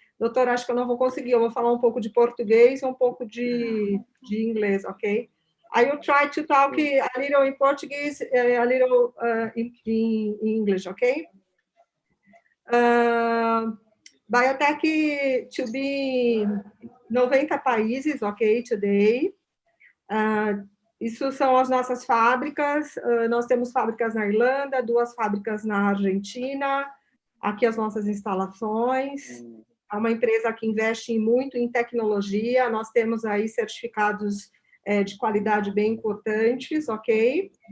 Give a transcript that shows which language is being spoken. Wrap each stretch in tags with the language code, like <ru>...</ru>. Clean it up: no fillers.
<pt>Doutor, acho que eu não vou conseguir, eu vou falar um pouco de português e um pouco de inglês, ok?</pt> <en>I will try to talk a little in Portuguese, a little in English, okay? Biotech to be 90 países, ok, today.</en> <pt>Isso são as nossas fábricas. Nós temos fábricas na Irlanda, 2 fábricas na Argentina, aqui as nossas instalações. É uma empresa que investe muito em tecnologia, nós temos aí certificados de qualidade bem importantes, ok?</pt>